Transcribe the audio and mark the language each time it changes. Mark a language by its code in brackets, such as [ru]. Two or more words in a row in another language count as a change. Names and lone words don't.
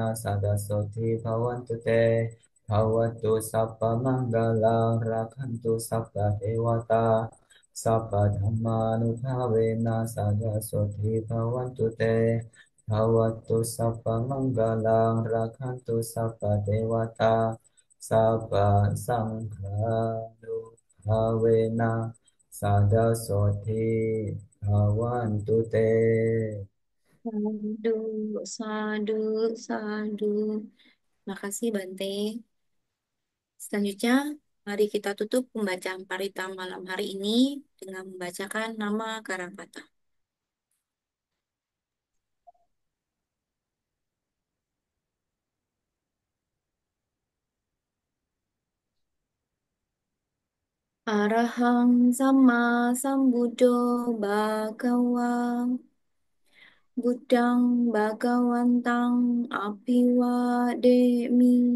[pi] sadasoti bhavantu te Bhavatu sabba manggala rakhantu sabba devata sabba dhammanupavena sadasoti bhavantu te Bhavatu sabba manggala rakhantu sabba devata sabba sangha Sada Soti Bhavantu Te. Sadu, sadu, sadu. [id] Makasih Bante. Selanjutnya, mari kita tutup pembacaan parita malam hari ini dengan membacakan nama Karangkata. [pi] Arahang sama sambuddho bhagawa Buddhang bhagawantang apiwademi